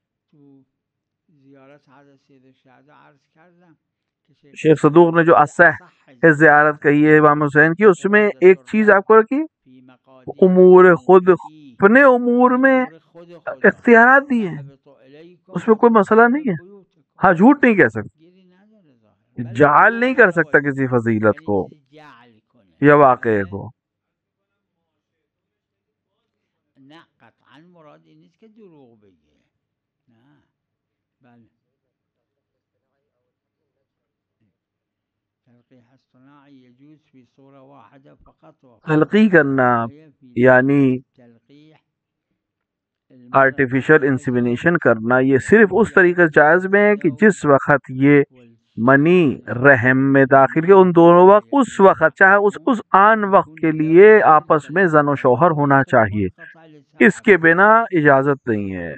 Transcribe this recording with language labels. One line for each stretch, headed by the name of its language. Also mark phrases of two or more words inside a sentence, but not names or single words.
Urdu: شیخ صدوق نے جو اصح زیارت کہی ہے امام حسین کی، اس میں ایک چیز آپ کو رکھی، امور خود، اپنے امور میں اختیارات دی ہیں، اس میں کوئی مسئلہ نہیں ہے۔ ہاں جھوٹ نہیں کہہ سکتا، جعل نہیں کر سکتا کسی فضیلت کو یا واقعے کو۔
Persian: نه قطعا مراد این نیست که دروغ بگه، نه بله.
Arabic: تلقیح الصناع يجوز في صورة واحدة فقط،
Urdu: تلقی کرنا یعنی
English: artificial insemination
Urdu: کرنا، یہ صرف اس طریقے سے جائز میں ہے کہ جس وقت یہ منی رحم میں داخل کے، ان دونوں وقت، اس وقت چاہے اس آن وقت کے لیے آپس میں زن و شوہر ہونا چاہیے، اس کے بنا اجازت نہیں ہے۔